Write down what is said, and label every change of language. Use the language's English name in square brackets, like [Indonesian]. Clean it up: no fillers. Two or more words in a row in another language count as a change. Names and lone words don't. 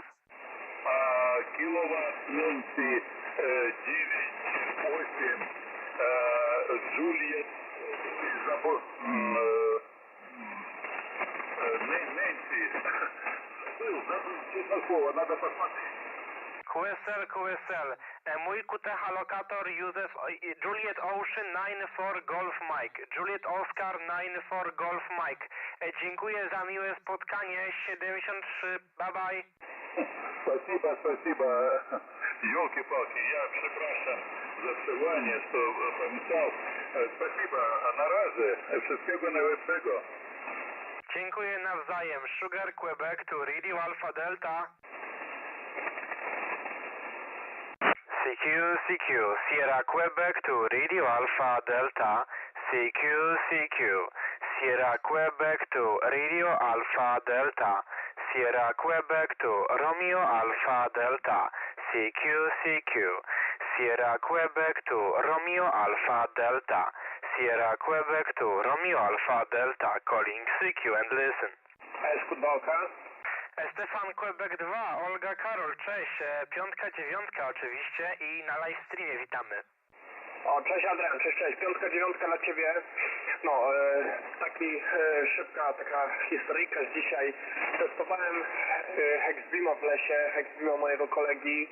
[English] Kilowatt Nancy 9,8 Juliet. Nancy. [Russian] Забыл, честное слово, надо посмотреть. [Polish] QSL. Mój QTH lokator [English] uses Juliet Ocean 94 Golf Mike. Juliet Oscar 94 Golf Mike. [Polish] Dziękuję za miłe spotkanie. 73. [English] Bye bye. [Russian] Спасибо. Ёлки-палки, я [Polish] przepraszam za przełanie, co pomyślał. Спасибо, a na razie. Wszystkiego najlepszego. Dziękuję nawzajem. [English] Sugar Quebec to Radio Alpha Delta. CQ Sierra Quebec to Radio Alpha Delta CQ Sierra Quebec to Radio Alpha Delta Sierra Quebec to Romeo Alpha Delta CQ Sierra Quebec to Romeo Alpha Delta Sierra Quebec to Romeo Alpha Delta calling CQ and listen. Stefan Quebec 2, [Polish] Olga Karol, cześć, 5, 9 oczywiście i na live streamie witamy. Cześć Adrian, cześć, 5, 9 dla Ciebie. Szybka taka historyjka z dzisiaj. Testowałem Hexbeama w lesie, Hexbeama mojego kolegi.